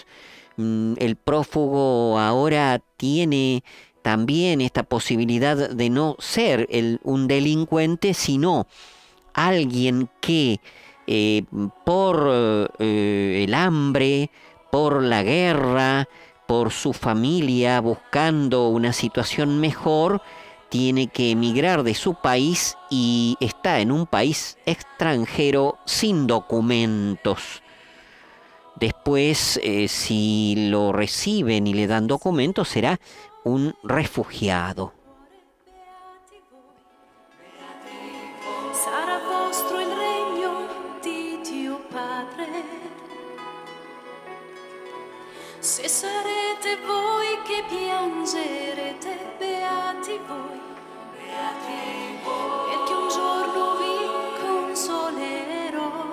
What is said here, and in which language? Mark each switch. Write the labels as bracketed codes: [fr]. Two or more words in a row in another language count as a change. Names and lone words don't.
[es] El prófugo ahora tiene también esta posibilidad de no ser un delincuente, sino alguien que por el hambre, por la guerra, por su familia, buscando una situación mejor, tiene que emigrar de su país y está en un país extranjero sin documentos. Después, si lo reciben y le dan documentos, será un refugiado. [it] Sarà vostro il regno di Dio Padre. Se sarete voi che piangerete, beati voi, perché un giorno vi consolerò.